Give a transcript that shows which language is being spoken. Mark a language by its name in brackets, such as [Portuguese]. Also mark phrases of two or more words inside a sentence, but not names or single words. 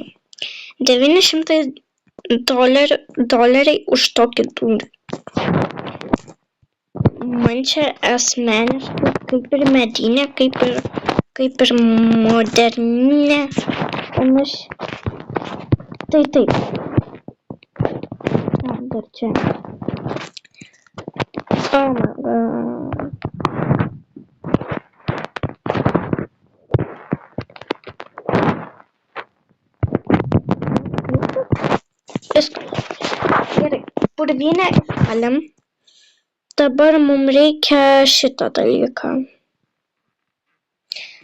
[Lithuanian] $900 už tokį durį. Man čia asmeniškai kaip ir medinė, kaip ir modernė. Panaši. Tai taip. Dar čia. [English] Oh my god. [Lithuanian] Gerai, purvynę išvalėm. Dabar mums reikia šitą dalyką.